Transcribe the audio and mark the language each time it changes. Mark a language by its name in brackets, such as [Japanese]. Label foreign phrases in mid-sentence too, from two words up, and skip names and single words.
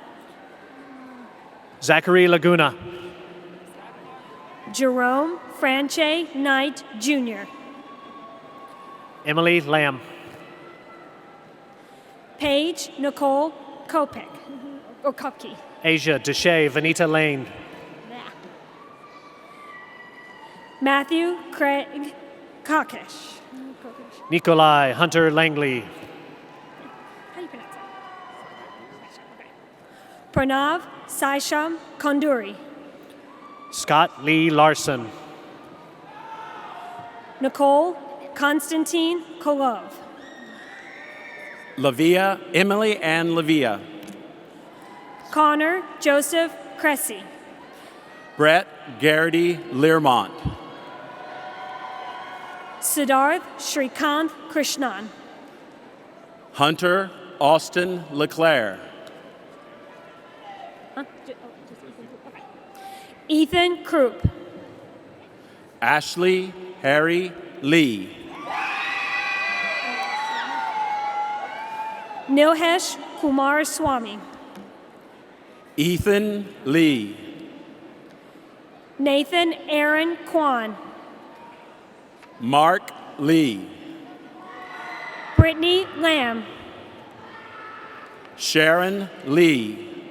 [English] Zachary Laguna. Jerome Franche Knight Jr. Emily Lamb. Paige Nicole Kopek. Or Kopke. Asia Deshay Vanita Lane. Matthew Craig Kokesh. Nikolai Hunter Langley. How do you pronounce it? Pranav Saisham Konduri. Scott Lee Larson. Nicole Konstantin Kolov. Lavia, Emily Ann Lavia. Connor Joseph Cressy. Brett Garrity Learmont. Siddharth Srikanth Krishnan. Hunter Austin Leclerc. Ethan Krupp. Ashley Harry Lee. Nilhesh Kumar Swami. Ethan Lee. Nathan Aaron Kwan. Mark Lee. Brittany Lamb. Sharon Lee.